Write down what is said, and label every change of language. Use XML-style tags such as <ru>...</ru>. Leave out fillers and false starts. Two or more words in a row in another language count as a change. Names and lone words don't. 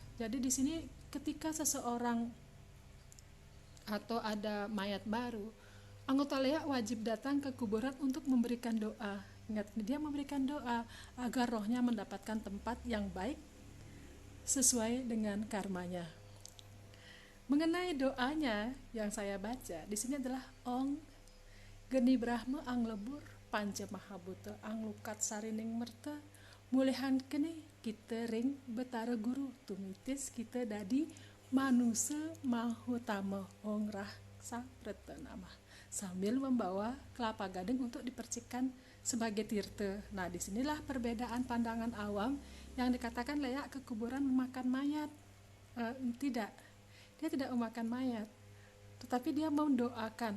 <id>Jadi di sini ketika seseorang atau ada mayat baru, anggota Lea wajib datang ke kuburan untuk memberikan doa. Ingat, dia memberikan doa agar rohnya mendapatkan tempat yang baik sesuai dengan karmanya. Mengenai doanya yang saya baca di sini adalah</id> <ban>Ong Geni Brahma Ang Lebur Panca Mahabuta Ang Lukat Sarining Merta Mulihan Keni kita ring betara guru tumitis kita dadi manusia mahutama Ong Raksa Pretanama,</ban> <id>sambil membawa kelapa gading untuk dipercikan sebagai tirta. Nah, disinilah perbedaan pandangan awam yang dikatakan layak ke kuburan memakan mayat. Tidak, dia tidak memakan mayat, tetapi dia mendoakan.</id>